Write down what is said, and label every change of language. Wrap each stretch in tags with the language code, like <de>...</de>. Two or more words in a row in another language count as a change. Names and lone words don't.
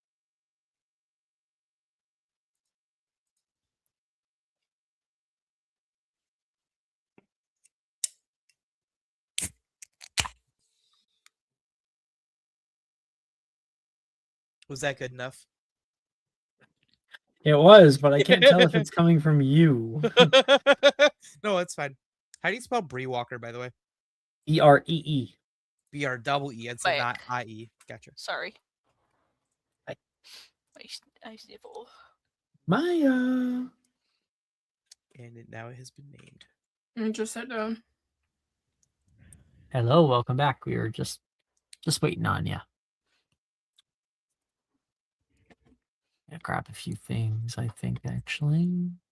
<en>Was that good enough? It was, but I can't tell if it's coming from you. No, it's fine. How do you spell Bree Walker, by the way? E-R-E-E. B-R-E-E. It's Like- not I-E. Gotcha. Sorry. I- I sniffle. Maya. And now it has been named. And just sit down. Hello, welcome back. We were just waiting on you. Yeah, grab a few things, I think, actually.</en>